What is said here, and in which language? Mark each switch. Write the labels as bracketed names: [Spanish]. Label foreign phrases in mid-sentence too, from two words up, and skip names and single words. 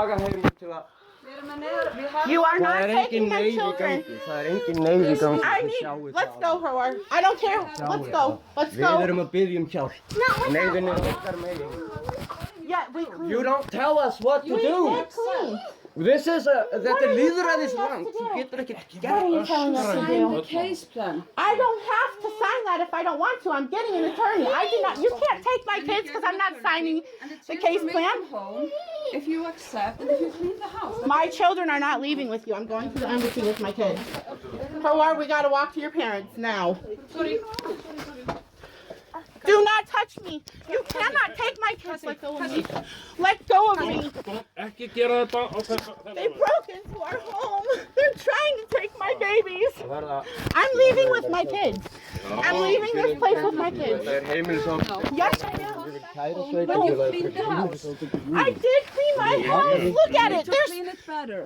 [English] You are not taking my children. I need, let's go, Howard. I don't care. Let's go. Let's go. Yeah, we clean. You don't tell us what to We do. did clean. This is [Icelandic] þetta lýðræðisland. Þú getur ekki [English] What are you telling us to do? case plan. I don't have to sign that if I don't want to. I'm getting an attorney. I do not. You can't take my kids because I'm not signing the case plan. Home if you accept and if you clean the house. My children are not leaving with you. I'm going to the embassy with my kids. Howard, we gotta walk to your parents now. Sorry. Do not touch me. You cannot take my kids. Let go of me. Let go of me. [Icelandic] Ekki gera þetta á þessu. [English] They broke into our home. They're trying to take my babies. I'm leaving with my kids. I'm leaving this place with my kids. Yes, I am. But you cleaned the house. I did clean my house. Look at it. To There's clean it better.